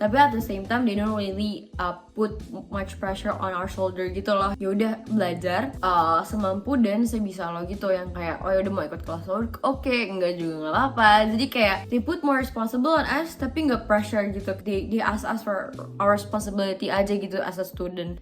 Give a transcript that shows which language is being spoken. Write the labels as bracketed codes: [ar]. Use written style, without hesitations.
[id] Tapi [en] at the same time they don't really put much pressure on our shoulder [id] gitu loh. Ya udah belajar semampu dan sebisa lo gitu, yang kayak oh ya udah mau ikut kelas lo, oke, enggak juga nggak apa-apa. Jadi kayak [en] they put more responsible on us [id] tapi nggak [en] pressure [id] gitu. [en] They ask us for our responsibility [id] aja gitu [en] as a student.